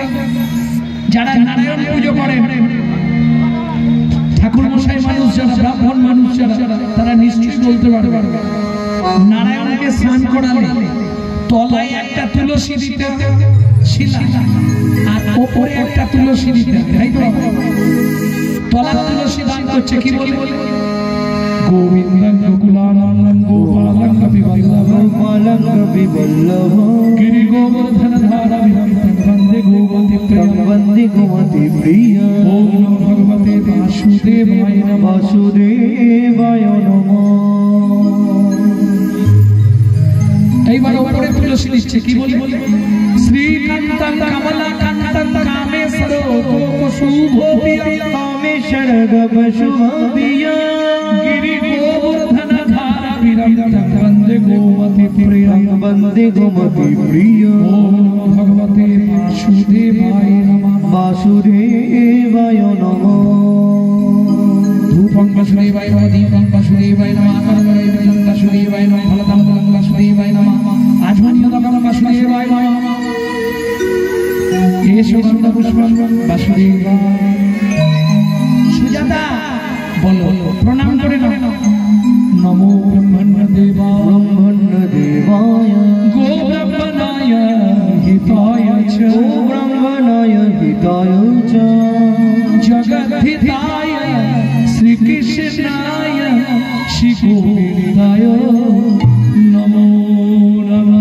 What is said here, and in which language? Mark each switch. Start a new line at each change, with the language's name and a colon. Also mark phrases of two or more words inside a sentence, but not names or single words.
Bangla: যারা নারায়ণ পুজো করেন, ঠাকুর মশাই মানুষ যারা, ব্রাহ্মণ মানুষ যারা, তারা নিশ্চয়ই বলতে পারবে নারায়ণকে স্নান করালে তলায় একটা তুলসী দিতে হবে শিলা, আর ওপরে একটা তুলসী দিতে হবে, তাই তো? তলার তুলসী দান করছে কি বলি?
Sanskrit: গোবিন্দং গোকুলানন্দং গোপালং কপিবল্লভ গিরি গোবর্ধন ধারা বিরামং বন্দে গোমতি প্রিয়। ওম নমো ভগবতে বাসুদেবায় নমঃ। বাসুদেবায় নমঃ।
Bangla: এইবার ওপরে তুলসী দিচ্ছে কি বলি?
Sanskrit: শ্রীকান্তং কমলাকান্তং কামেশ্বর শুভোপিয়ং কামেশ্বর শুভোপিয়ং গিরি গোবর্ধন ধারা বিরামং বন্দে গোমতি প্রিয়ং বন্দে গোমতি প্রিয়। ওম নমো ভগবতে বাসুদেবায় নমঃ। বাসুদেবায় নমঃ। ধূপং বাসুদেবায় নমঃ, দীপং বাসুদেবায় নমঃ, আকারবরং বাসুদেবায় নমঃ, ফলদাং বাসুদেবায় নমঃ, আজমানিয়দাং বাসুদেবায় নমঃ। এসো গন্ধপুষ্পং বাসুদেবায়।
Bangla: সুজাতা বলো, প্রণাম করে নাও।
Sanskrit: নমো ব্রহ্মণ্যদেবায় ব্রহ্মণ্যদেবায় গো ব্রহ্মণায় হিতায় চ গো ব্রহ্মণায় হিতায় চ জগদ্ধিতায় শ্রীকৃষ্ণায় শ্রী গোবিন্দায় নমো নমঃ।